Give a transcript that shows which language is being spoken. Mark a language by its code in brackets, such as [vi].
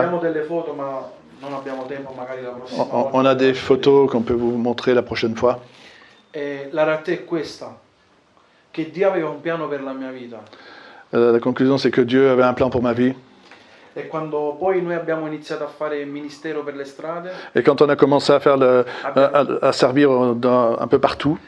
[it] Abbiamo delle foto, ma non abbiamo tempo, magari la prossima volta. [fr] On a des photos qu'on peut vous montrer la prochaine fois. [it] E la realtà è questa, che Dio aveva un piano per la mia vita. [fr] La conclusion, c'est que Dieu avait un plan pour ma vie. [it] E quando poi noi abbiamo iniziato a fare il ministero per le strade, [fr] Et quand on a commencé à faire à servir un peu partout,